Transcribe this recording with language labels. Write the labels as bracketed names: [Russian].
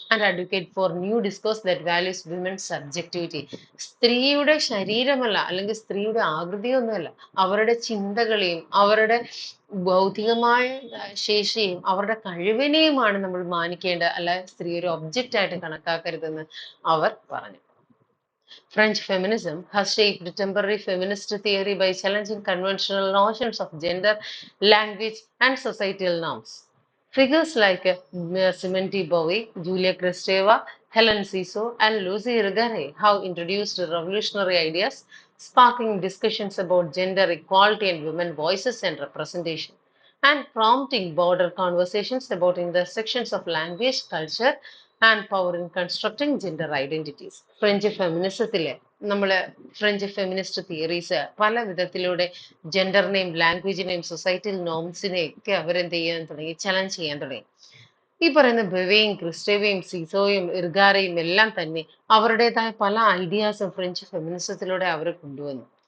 [English] And advocate for new discourse that values women subjectivity. [Malayalam] സ്ത്രീയുടെ ശരീരമല്ല അല്ലെങ്കിൽ സ്ത്രീയുടെ ആകൃതിയൊന്നുമല്ല, അവരുടെ ചിന്തകളെയും അവരുടെ ബൗദ്ധികമായ ശേഷിയും അവരുടെ കഴിവിനെയുമാണ് നമ്മൾ മാനിക്കേണ്ടത്, അല്ല സ്ത്രീ ഒരു ഒബ്ജക്റ്റ് ആയിട്ട് കണക്കാക്കരുതെന്ന് അവർ പറഞ്ഞു. [English] French feminism has shaped temporary feminist theory by challenging conventional notions of gender, language, and societal norms. Figures like Simone de Beauvoir, Julia Kristeva, Helen Ciso, and Lucy Irigaray have introduced revolutionary ideas, sparking discussions about gender equality and women voices and representation, and prompting broader conversations about intersections of language, culture, and power in constructing gender identities. [Malayalam] French ഫെമിനിസത്തിലെ French feminist theories പല വിധത്തിലൂടെ ജെൻഡറിനെയും ലാംഗ്വേജിനെയും societal നോംസിനെയും ഒക്കെ അവരെന്ത് ചെയ്യാൻ തുടങ്ങി, challenge ചെയ്യാൻ തുടങ്ങി. ഈ പറയുന്ന ബെവയും ക്രിസ്റ്റേവയും സീസോയും ഇർഗാരയും എല്ലാം തന്നെ അവരുടേതായ പല ഐഡിയാസും ഫ്രഞ്ച് ഫെമിനിസത്തിലൂടെ അവർ കൊണ്ടുവന്നു.